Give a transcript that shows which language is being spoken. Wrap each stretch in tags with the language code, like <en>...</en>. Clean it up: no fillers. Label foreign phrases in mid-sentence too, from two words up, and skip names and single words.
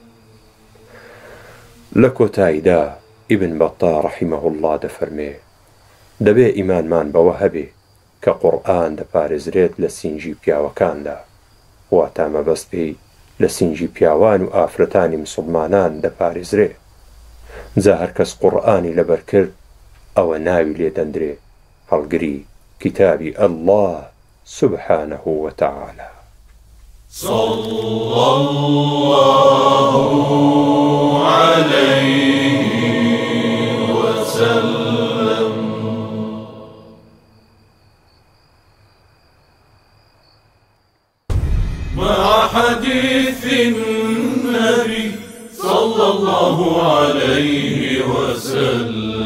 <ckb>لە کۆتاییدا ئیبن بەطا</ckb> <ar>ڕەحیمەهو الله</ar> <ckb>دەفەرمێ دەبێ ئیمانمان بەوە هەبێ کە قورئان دەپارێزرێت لە سینجی پیاوەکاندا، واتە مەبەست پێی لە سینجی پیاوان و ئافرەتانی مسڵمانان دەپارێزرێ. جا هەر کەس قورئانی لەبەر کرد ئەوە ناوی لێ دەندرێ هەڵگری کتابی ئەڵڵاه</ckb> <ar>سوبحانەهو وتەعالە. صلى الله عليه وسلم. مع حديث النبي صلى الله عليه وسلم.</ar>